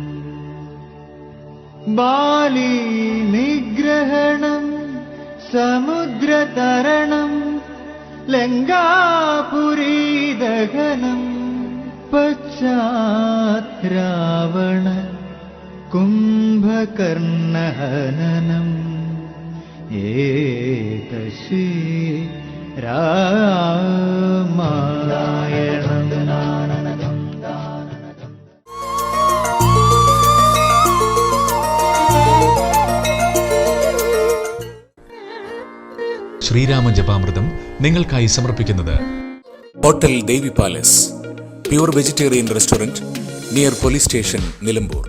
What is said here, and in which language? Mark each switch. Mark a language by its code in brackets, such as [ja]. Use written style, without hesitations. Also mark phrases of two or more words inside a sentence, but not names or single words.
[sa] बाली निग्रहणं समुद्रतरणं लङ्कापुरीदहनं पश्चात् रावण कुम्भकर्णहननम् एतश्री रामायणम्. [ml] ശ്രീരാമ ജപാമൃതം നിങ്ങൾക്കായി സമർപ്പിക്കുന്നത് [en] Hotel Devi Palace, pure vegetarian restaurant near police station, Nilambur.